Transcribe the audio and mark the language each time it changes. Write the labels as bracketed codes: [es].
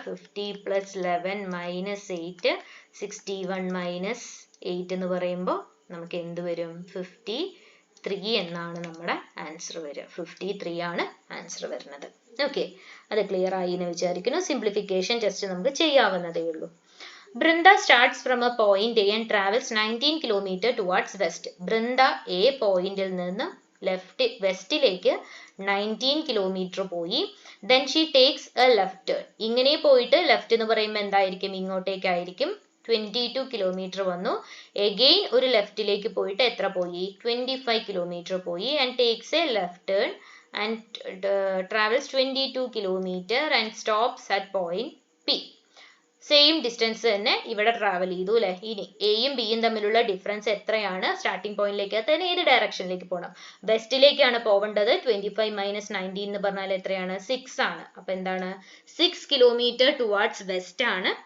[ml] 50 plus 11 minus 8, 61 minus 8 എന്ന് പറയുമ്പോൾ നമുക്ക് എന്ത് വരും 53 എന്നാണ് നമ്മുടെ ആൻസർ വരിക. 53 ആണ് ആൻസർ വരുന്നത്. ഓക്കെ അത് ക്ലിയർ ആയി എന്ന് വിചാരിക്കുന്നു. സിംപ്ലിഫിക്കേഷൻ ജസ്റ്റ് നമുക്ക് ചെയ്യാവുന്നതേ ഉള്ളൂ. [en] Brinda starts from a point A and travels 19 km towards west. [ml] Brinda A പോയിന്റിൽ നിന്ന് വെസ്റ്റിലേക്ക് 19 കിലോമീറ്റർ പോയി. [en] Then she takes a left turn. [ml] ഇങ്ങനെ പോയിട്ട് ലെഫ്റ്റ് എന്ന് പറയുമ്പോൾ എന്തായിരിക്കും ഇങ്ങോട്ടേക്കായിരിക്കും 22 കിലോമീറ്റർ വന്നു. എഗെയിൻ ഒരു ലെഫ്റ്റിലേക്ക് പോയിട്ട് എത്ര പോയി 25 കിലോമീറ്റർ പോയി. [en] and takes a left turn and travels 22 kilometer and stops at point P. [ml] Same distance തന്നെ ഇവിടെ ട്രാവൽ ചെയ്തു അല്ലെ. ഇനി എയും ബിയും തമ്മിലുള്ള ഡിഫറൻസ് എത്രയാണ്, സ്റ്റാർട്ടിംഗ് പോയിന്റിലേക്ക് തന്നെ ഏത് ഡയറക്ഷനിലേക്ക് പോകണം, വെസ്റ്റിലേക്കാണ് പോവേണ്ടത്. 25 മൈനസ് 19 എന്ന് പറഞ്ഞാൽ എത്രയാണ് 6 ആണ്. അപ്പൊ എന്താണ് 6 കിലോമീറ്റർ ടുവാർഡ്സ് വെസ്റ്റ് ആണ്.